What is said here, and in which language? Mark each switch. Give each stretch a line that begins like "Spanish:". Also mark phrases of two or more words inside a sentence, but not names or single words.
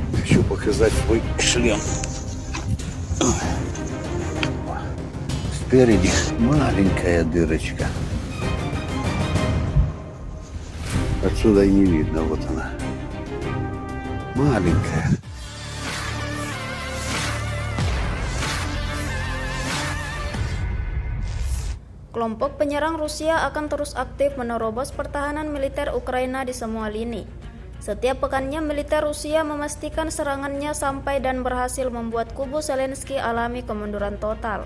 Russian: Хочу показать свой шлем. Спереди маленькая дырочка. Отсюда и не видно, вот она. Маленькая.
Indonesian: Kelompok penyerang Rusia akan terus aktif menerobos pertahanan militer Ukraina di semua lini. Setiap pekannya militer Rusia memastikan serangannya sampai dan berhasil membuat kubu Zelensky alami kemunduran total.